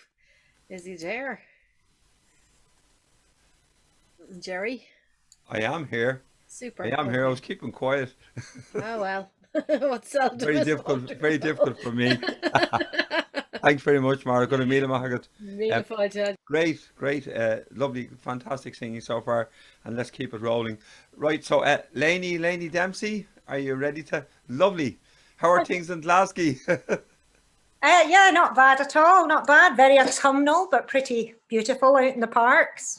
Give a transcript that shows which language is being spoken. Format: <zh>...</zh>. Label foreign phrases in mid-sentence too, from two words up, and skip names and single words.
<en>Is he there? Jerry? I am here. Super. I am here. I was keeping quiet. Oh, well. What's seldom Very is difficult. Very wonderful. difficult for me. Thanks very much, Mara. Good to meet him, Mahagat.</en> <ga>Míle fáilte.</ga> <en>Great, lovely, fantastic singing so far, and let's keep it rolling. Right, so Lainey Dempsey, are you ready to? Lovely. How are things in Glasgow? Yeah, not bad at all. Not bad. Very autumnal, but pretty beautiful out in the parks.</en>